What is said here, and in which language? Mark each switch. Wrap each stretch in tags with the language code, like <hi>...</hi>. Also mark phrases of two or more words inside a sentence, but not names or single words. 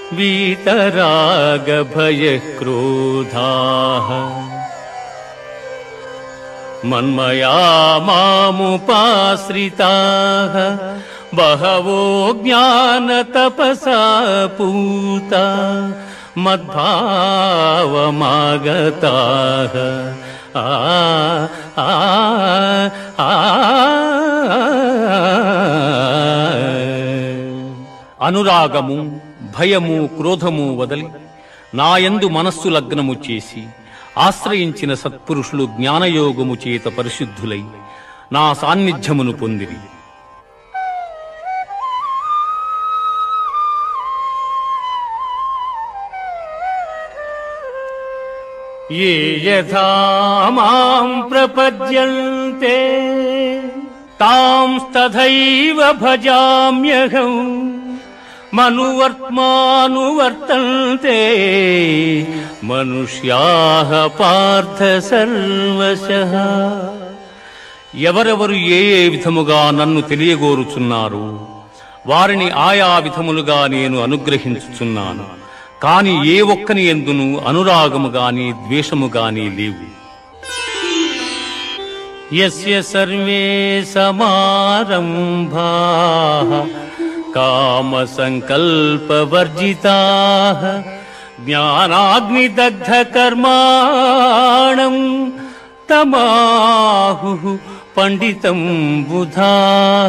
<sa>वीतरागभयक्रोधाः मन्मया मामुपाश्रिताः बहवो ज्ञानतपसा पूता मद्भावमागताः</sa> <te>అనురాగము భయము క్రోధము వదలి నాయందు మనస్సు లగ్నము చేసి ఆశ్రయించిన సత్పురుషులు జ్ఞానయోగము చేత పరిశుద్ధులై నా సాన్నిధ్యమును పొందిరి.</te> <sa>ये यथा मां प्रपद्यन्ते तांस्तथैव भजाम्यहम् मनुवर्त्मानुवर्तन्ते मनुष्याः पार्थ सर्वशः.</sa> <te>ఎవరెవరు ఏ ఏ విధముగా నన్ను తెలియగోరుచున్నారో వారిని ఆయా విధములుగా నేను అనుగ్రహించుచున్నాను. కాని ఏ ఒక్కని యందును అనురాగము గాని ద్వేషము గాని లేవు.</te> <sa>यस्य सर्वे समारम्भाः काम सङ्कल्प वर्जिताः ज्ञानाग्निदग्ध कर्माणं तमाहुः पण्डितं बुधाः.</sa>